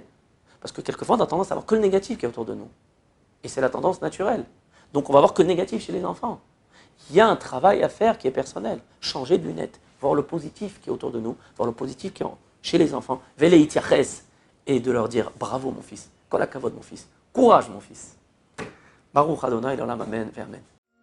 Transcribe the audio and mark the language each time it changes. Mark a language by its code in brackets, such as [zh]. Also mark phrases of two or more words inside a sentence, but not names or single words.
[fr] Parce que quelquefois, on a tendance à voir que le négatif qui est autour de nous. Et c'est la tendance naturelle. Donc on va voir que le négatif chez les enfants. Il y a un travail à faire qui est personnel. Changer de lunettes, voir le positif qui est autour de nous, voir le positif qui est chez les enfants, et de leur dire bravo mon fils, [he] כל הכבוד [fr] mon fils, courage mon fils. [he] ברוך אדוני לעולם אמן, אמן.